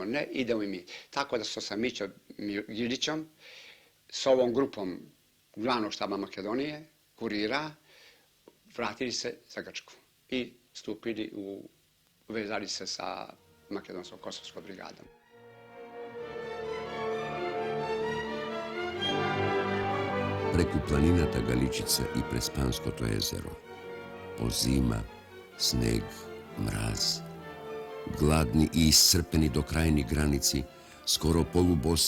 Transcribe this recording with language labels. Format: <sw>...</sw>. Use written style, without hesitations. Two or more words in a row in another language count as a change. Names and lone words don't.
<sr>Ne, idemo i mi. Tako da su sa Mićom Gilićom, s ovom grupom glavnog štaba Makedonije, kurira, vratili se za Grčku i stupili uvezali se sa Makedonsko-Kosovskom brigadom.</sr> <mk>Преку планината Галичица и Преспанското езеро, по зима, снег, мраз, гладни и исцрпени до крајни граници, скоро полубоси</mk>